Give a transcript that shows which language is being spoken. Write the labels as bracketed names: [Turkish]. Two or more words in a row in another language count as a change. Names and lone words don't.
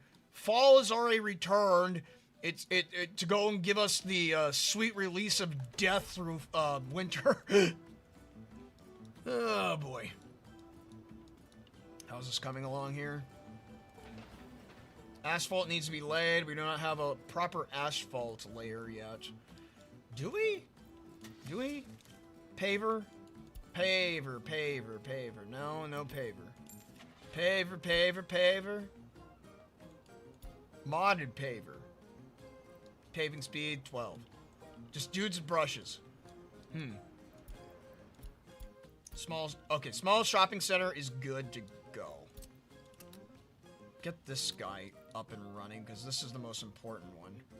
[English] Fall is already returned. It's to go and give us the sweet release of death through winter. Oh boy. How's this coming along here? Asphalt needs to be laid. We do not have a proper asphalt layer yet. Do we? Do we? Paver? Paver, paver, paver. No, no paver. Paver, paver, paver. Modded paver. Paving speed, 12. Just dudes with brushes. Small shopping center is good to go. Get this guy up and running, because this is the most important one.